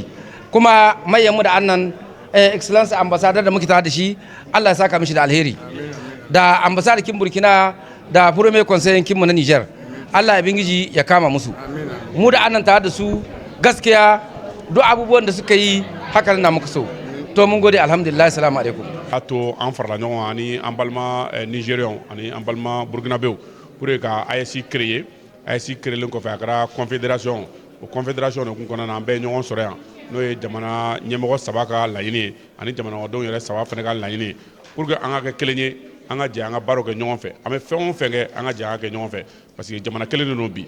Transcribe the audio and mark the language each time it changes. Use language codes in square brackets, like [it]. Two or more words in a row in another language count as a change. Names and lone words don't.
[ha] Kuma mayan mu da annan excellence ambassador da muke tare da shi Allah ya saka mishi da alheri, da ambassador kin Burkina da [fr] premier conseiller [ha] kin mu na Niger Allah ya bingiji ya kama musu. Mu da annan tare da su gaskiya duk abubuwan da suka yi haka na muka so. To mun gode alhamdulillah, [ar] السلام عليكم. [bm] Ato an farla ɲɔgɔn ani an balima Nigériens ani an balima Burkinabéw pour ka AES créer. AES créelen kɔfɛ a kɛra confédération, o confédération de kun kɔnɔna na an bɛɛ ye ɲɔgɔn sɔrɔ yan n'o ye jamana ɲɛmɔgɔ saba ka laɲini ye ani jamanadenw yɛrɛ saba fana ka laɲini ye [fr] pour que [bm] an ka kɛ kelen ye, an ka jɛ an ka baaraw kɛ ɲɔgɔn fɛ, an bɛ fɛn o fɛn kɛ an ka jɛ an ka kɛ ɲɔgɔn fɛ [fr] parce que [bm] jamana kelen de don bi.